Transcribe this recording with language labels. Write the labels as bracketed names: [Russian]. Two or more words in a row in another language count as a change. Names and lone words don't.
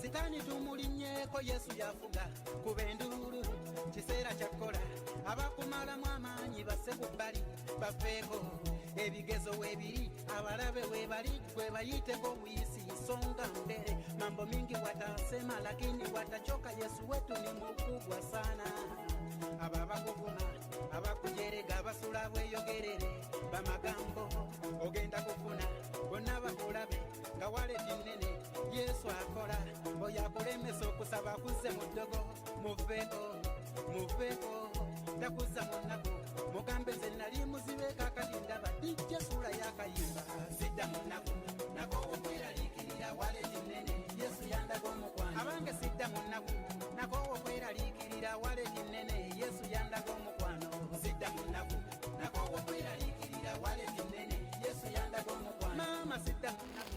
[Ganda] sitaani tumulinnyeko Yesu yafuga kuba enduulu kiseera kyakola abakumalamu amaanyi basse ku bbali bafeeko ebigezo weebiri abalabe weebali gwe bayiteko buyisi [Swahili] songa mbele mambo mingi watasema lakini watachoka Yesu wetu ni mkubwa sana [Ganda] ababakuvuma abakujerega basula bweyogerere bamagambo ogenda kufuna bonna bakulabe nga waleti nnene Yesu akola oyakulemesa okusaba kuzze mu ddogo muveeko takuza munnako mugambe nze nali muzibe kakati ndaba dijja sula yakayimba sidda munnako nako okweraliikirira waleti nnene Yesu yandaga omukwano abange sidda munnako nako okweraliikirira waleti nnene Yesu yandaga omukwano sidda munnako nako okweraliikirira waleti nnene Yesu yandaga omukwano maama sidda munnako